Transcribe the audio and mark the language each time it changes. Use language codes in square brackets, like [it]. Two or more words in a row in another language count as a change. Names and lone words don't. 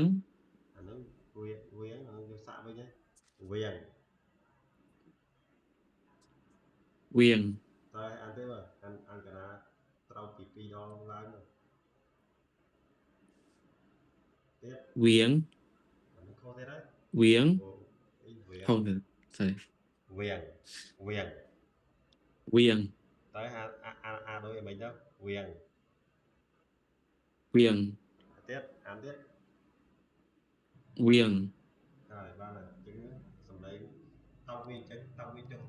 [km] អានឹងវៀងយកសាក់វិញហើយវៀង [vi] Viếng [km] តើអានទេមើលអានកណាត្រូវពី2ដងឡើងមកទៀត [vi] Viếng [km] អានឹងខុសទៀតហើយ [vi] Viếng [km] វៀង [vi] không được sai [km] វៀង [vi] Viếng [km] តើអាដូចអីមិញទៅវៀង [vi] Viếng [km] ទៀតអានទៀត [vi] Viếng [km] ហើយបានហើយចឹងសំឡេងតោកវាអញ្ចឹងចុះអញ្ចឹង